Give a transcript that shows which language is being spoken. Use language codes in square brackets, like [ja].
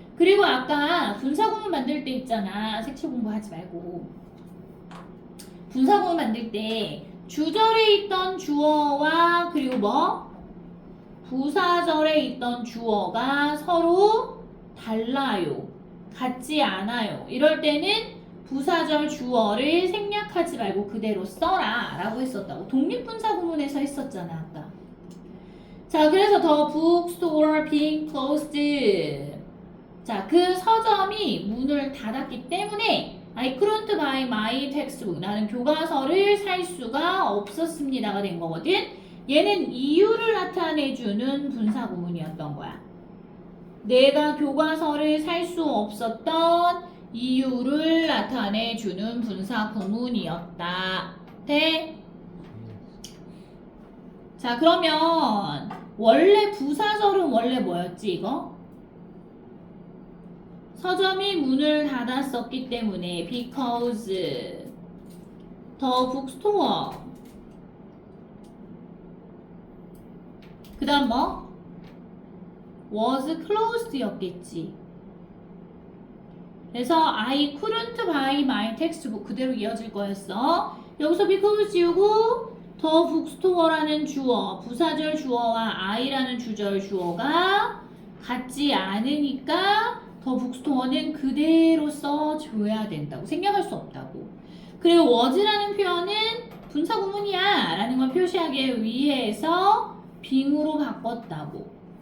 [ko] 그리고 아까 분사구문 만들 때 있잖아. 색칠 공부하지 말고 분사구문 만들 때 주절에 있던 주어와 그리고 뭐? 부사절에 있던 주어가 서로 달라요. 같지 않아요. 이럴 때는 부사절 주어를 생략하지 말고 그대로 써라 라고 했었다고. 독립분사구문에서 했었잖아 아까. 자, 그래서 [en] the bookstore being closed. [ko] 자, 그 서점이 문을 닫았기 때문에 [en] I couldn't buy my textbook. [ko] 나는 교과서를 살 수가 없었습니다가 된 거거든. 얘는 이유를 나타내주는 분사구문이었던 거야. 내가 교과서를 살 수 없었던 이유를 나타내주는 분사구문이었다. 돼? 자, 그러면 원래 부사절은 원래 뭐였지 이거? 서점이 문을 닫았었기 때문에 [en] because the bookstore [ko] 그 다음 뭐? [en] was closed [ko] 였겠지. 그래서 [en] I couldn't buy my textbook [ko] 그대로 이어질 거였어. 여기서 because 지우고 더 북스토어라는 주어, 부사절 주어와 I라는 주절 주어가 같지 않으니까 더 북스토어는 그대로 써줘야 된다고. 생략할 수 없다고. 그리고 was라는 표현은 분사구문이야 라는 걸 표시하기 위해서 빙으로 바꿨다고.